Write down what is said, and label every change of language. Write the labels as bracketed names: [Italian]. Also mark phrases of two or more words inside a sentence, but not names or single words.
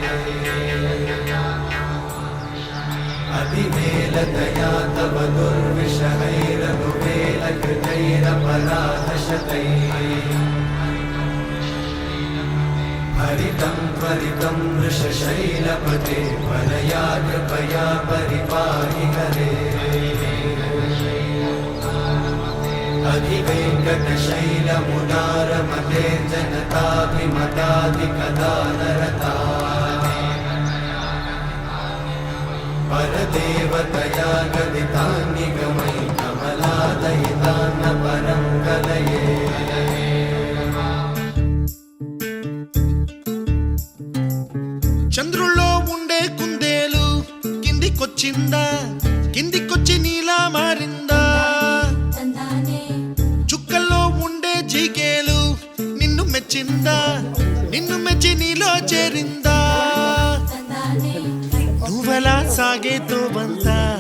[Sanskrit] అతివేలతయా తవ దుర్విషహైరనువేలకృతైరపరాధశతైః హరితం త్వరితం వృషశైలపతే వనయా కృపయా పరిపాहि హరే अधिवेङ्कटशैलमुदारमते जनताभिमताधिकदानरता परदेवतया गदितान्निगमै कमलादयितान्न परं कलये [Telugu] చంద్రుల్లో ఉండే కుందేలు కిందికొచ్చిందా కిందికొచ్చి నీలా మారిందా చుక్కల్లో ఉండే జిగేలు నిన్ను మెచ్చిందా నిన్ను మెచ్చి నీలో చేరిందా నువ్వలా సాగేతో బంతా